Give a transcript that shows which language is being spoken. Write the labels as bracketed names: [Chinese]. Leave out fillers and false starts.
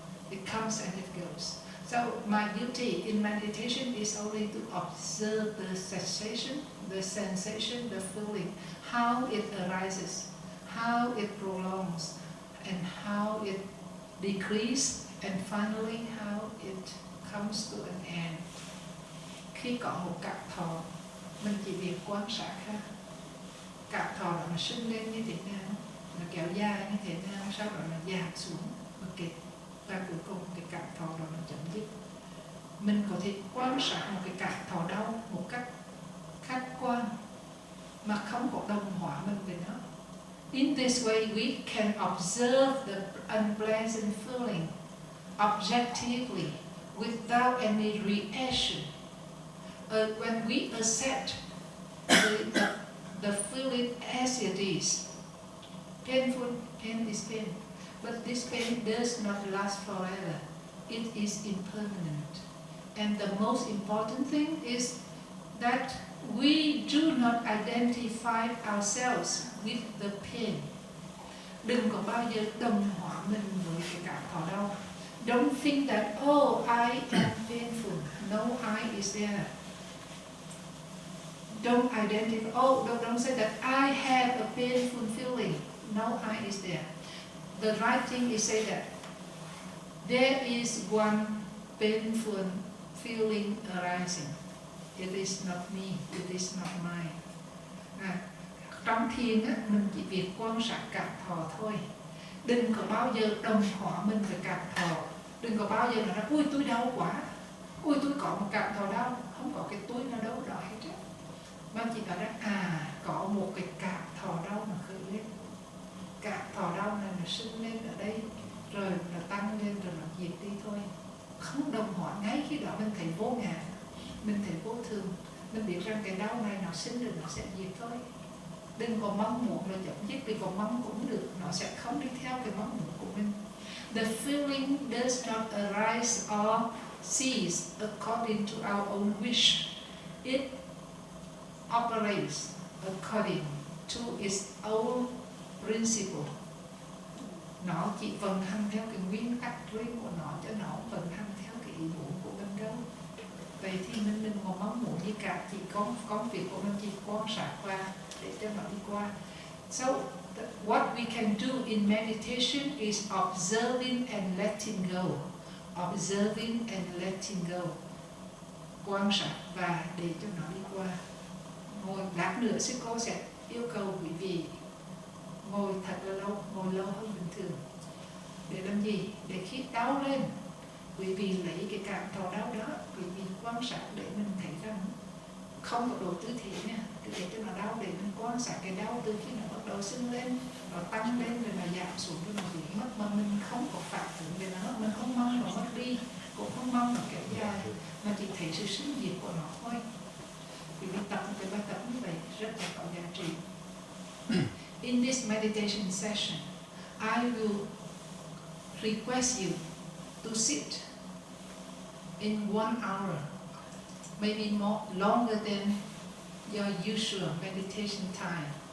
[English] It comes and it goes. So my duty in meditation is only to observe the sensation, the feeling, how it arises, how it prolongs, and how it decreases, and finally how it comes to an end. [Vietnamese] Khi có một cảm thọ, mình chỉ việc quan sát ha. Cảm thọ đó nó sinh lên như thế nào, nó kéo dài như thế nào, sau đó nó giảm xuống, và cuối cùng cái cảm thọ đó nó chấm dứt. Mình có thể quan sát một cái cảm thọ đau một cách khách quan mà không có đồng hóa mình về nó. [English] In this way we can observe the unpleasant feeling objectively without any reaction. When we accept the feeling as it is, painful, pain is pain. But this pain does not last forever. It is impermanent. And the most important thing is that we do not identify ourselves with the pain. [Vietnamese] Đừng có bao giờ đồng hóa mình với cái cảm thọ đau. [English] Don't think that, oh, I am painful. No, I is there. Don't identify, don't say that I have a painful feeling. No, I is there. The right thing is say that there is one painful feeling arising. It is not me, it is not mine. [Vietnamese] Trong thiền á, mình chỉ việc quan sát cảm thọ thôi. Đừng có bao giờ đồng hóa mình với cảm thọ. Đừng có bao giờ nói, ui tôi đau quá, ui tôi có một cảm thọ đau. Không có cái tôi nào đâu đó hết á. Mà chị nói rằng có một cái cảm thọ đau mà khởi lên. Cảm thọ đau này nó sưng lên ở đây, rồi nó tăng lên, rồi nó diệt đi thôi. Không đồng hóa, ngay khi đó mình thấy vô ngã, mình thấy vô thường, mình biết rằng cái đau này nó sinh rồi nó sẽ diệt thôi. Đừng có mong muốn là chấm dứt, vì có mong cũng được, nó sẽ không đi theo cái mong muốn của mình. [English] The feeling does not arise or cease according to our own wish. It operates according to its own principle. [Vietnamese] Nó chỉ vận hành theo cái nguyên tắc riêng của nó, cho nó vận hành theo cái ý muốn của mình đâu. Vậy thì mình đừng có mong muốn gì cả, chỉ công việc của mình chỉ quan sát qua để cho nó đi qua. [English] So what we can do in meditation is observing and letting go. Observing and letting go. [Vietnamese] Quan sát và để cho nó đi qua. Ngồi lát nữa sư cô sẽ yêu cầu quý vị ngồi thật là lâu, ngồi lâu hơn bình thường. Để làm gì? Để khi đau lên, quý vị lấy cái cảm thọ đau đó, quý vị quan sát để mình thấy rằng không có độ tư thế nha, để cho nó đau, để mình quan sát cái đau từ khi nó bắt đầu sưng lên, nó tăng lên rồi nó giảm xuống rồi nó biến mất, mà mình không có phản ứng về nó, mình không mong nó mất đi, cũng không mong nó kéo dài, mà chỉ thấy sự sinh diệt của nó thôi. Quý vị tập một cái bài tập như vậy rất là có giá trị. [English] In this meditation session, I will request you to sit in 1 hour, maybe more longer than your usual meditation time.